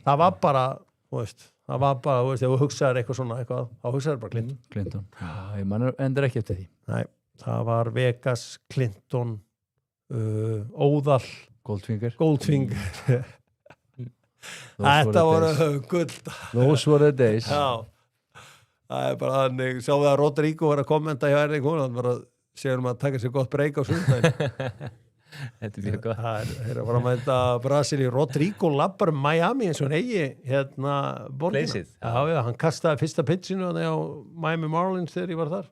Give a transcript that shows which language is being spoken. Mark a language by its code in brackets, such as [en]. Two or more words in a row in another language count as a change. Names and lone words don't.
[is] það var bara, þú veist, ef þú hugsaðir eitthvað svona eitthvað, þá hugsaðir bara Clinton. Clinton, já, ég man endur ekki eftir því. Nei, það var Vegas, Clinton, Óðal, Goldfinger. Þetta voru gull. [en] Those were the days. [is] Já, það bara þannig, sjáum við að Rodrigo var að kommenta hjá Erling Haaland, var að segja að taka sér gott breyk á sundaginn. Þetta mjög gott. Það að fara að mæta Brasilíu. Rodrigo labbar Miami eins og hann eigi borgina. Leysið. Já, hann kastaði fyrsta pitchinu á Miami Marlins þegar ég var þar.